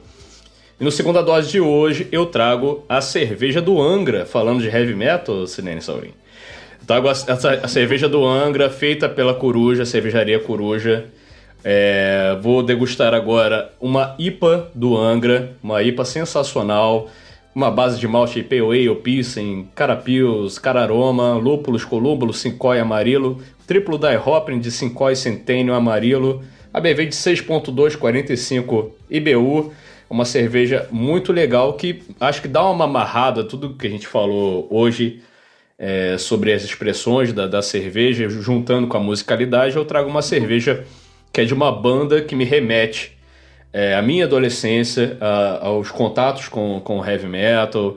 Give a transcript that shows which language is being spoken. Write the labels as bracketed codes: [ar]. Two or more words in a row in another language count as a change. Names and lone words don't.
[pt] E no Segunda Dose de hoje eu trago a cerveja do Angra, falando de [en] heavy metal, [pt] Silene Saurin. Eu trago a cerveja do Angra, feita pela Coruja, cervejaria Coruja. Vou degustar agora uma IPA do Angra, uma IPA sensacional, uma base de malte [en] Pale Ale, [pt] Pilsen, Carapios, Cararoma, Lúpulos, Colúmbulo, Sincói Amarilo, triplo [en] dry hopping [pt] de Sincói Centênio Amarilo, ABV de 6.2, 45 IBU. Uma cerveja muito legal que acho que dá uma amarrada tudo que a gente falou hoje sobre as expressões da cerveja, juntando com a musicalidade. Eu trago uma cerveja que é de uma banda que me remete à minha adolescência, aos contatos com [en] heavy metal.